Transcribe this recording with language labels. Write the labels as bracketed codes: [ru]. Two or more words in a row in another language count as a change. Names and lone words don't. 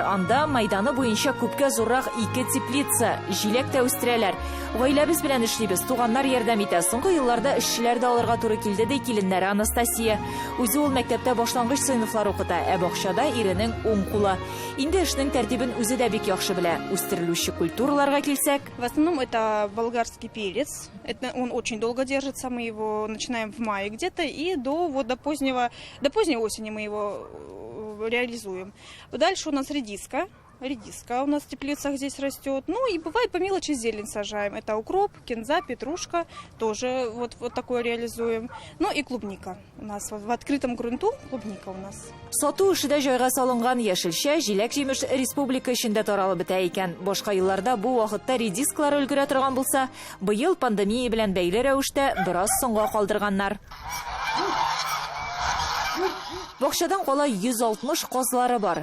[tt] Анда майданы буенча күпкә зуррак 2 теплица, җиләк тә үстерәләр. Гаиләбез белән эшлибез, туганнар ярдәм итә. Соңгы елларда эшчеләр дә алырга туры килде ди киленнәре Анастасия. Үзе ул мәктәптә башлангыч сыйныфлар укыта, ә бакчада иренең уң кулы. Инде эшнең тәртибен үзе дә бик яхшы белә. Үстерелүче культураларга килсәк, [ru] в основном это болгарский перец. Он очень долго держится, мы его начинаем в мае где-то и до поздней осени мы его реализуем. Дальше у нас редиска. Редиска у нас в теплицах здесь растет. И бывает по мелочи зелень сажаем. Это укроп, кинза, петрушка. Тоже вот такое реализуем. И клубника. У нас в открытом грунту клубника у нас. [tt] Сату эшедә җайга салынган яшелчә, җиләк җимеш республика эчендә таралып бетә икән. Башка елларда бу вакытта редискалар өлгерә торган булса, быел пандемия белән бәйле рәвештә бераз соңга калдырганнар. Бакчадан кала 160 козлары бар.